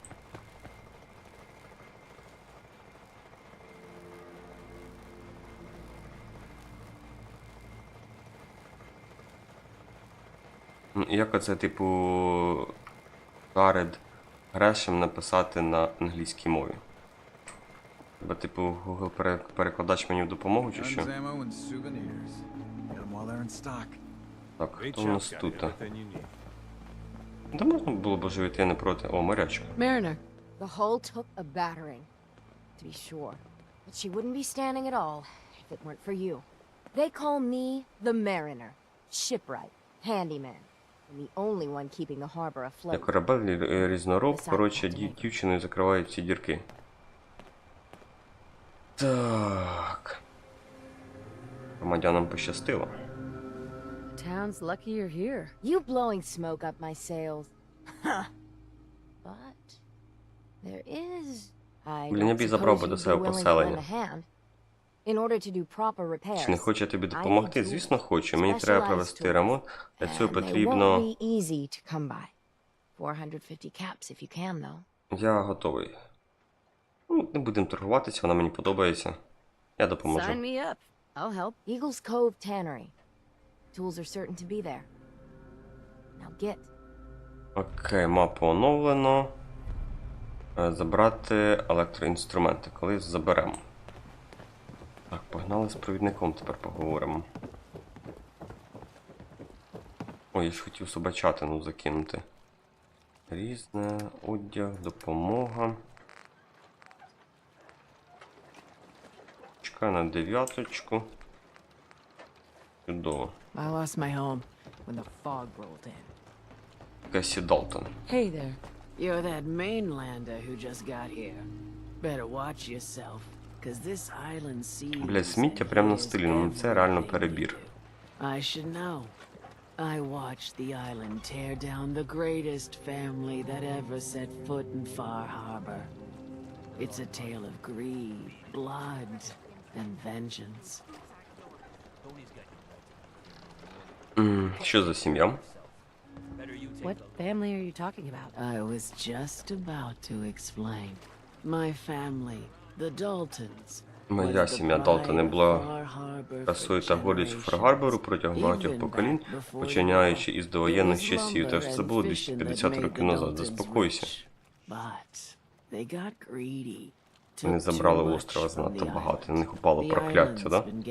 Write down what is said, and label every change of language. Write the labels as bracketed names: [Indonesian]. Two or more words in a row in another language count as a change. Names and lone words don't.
[Ukrainian] Як оце, типу, Джеред Грешем написати на англійській мові? Бо, типу, Google перекладач мені в допомогу, чи що? Так, хто у нас тут? Да можна було б оживити, я не проти. О, морячок. [English] Mariner. The hull took a battering, to be sure. But she wouldn't be standing at all if it weren't for you. They call me the Mariner, shipwright, handyman, and the only one keeping the harbor afloat. [Ukrainian] Я корабель різнороб, коротше, дівчиною закривають всі дірки. Так. Громадянам пощастило. [English] The town's lucky you're here. You blowing smoke up my sails. Huh. But there is... [Ukrainian] Блін, я б і забрав би до себе поселення. [English] In order to do proper repairs. [Ukrainian] Чи не хочу я тобі допомогти? Звісно, хочу. Мені треба провести ремонт. Для цього потрібно... [English] 450 caps if you can, though. [Ukrainian] Я готовий. Ну, не будемо торгуватися, вона мені подобається. Я допоможу. [English] Sign me up. I'll help. Eagles Cove Tannery. Tools are certain to be there. Now get. [Ukrainian] Окей, мапу оновлено. Забрати електроінструменти. Коли заберемо. Так, погнали з провідником, тепер поговоримо. Ой, я ж хотів собачатину закинути. Різне, одяг, допомога. Чекай на 9-очку. Чудово. [English] I lost my home when the fog rolled in. Кесі Далтон. Hey there. You're that mainlander who just got here. Better watch yourself, cause this island seems... [Ukrainian] Бля, сміття прямо на стилі, ну це реально перебір. [English] I should know. I watched the island tear down the greatest family that ever set foot in Far Harbor. It's a tale of greed, blood, and vengeance. [Ukrainian] Що за сім'я? [English] What family are you talking about? I was just about to explain. My family, the Daltons. [Ukrainian] Моя сім'я Далтони була красою та гордістю Фар-Гарбору протягом багатьох поколінь, починаючи із довоєнних часів. Так що це було 250 років назад. Заспокойся. Вони забрали острова занадто багато, на них упало прокляття, да?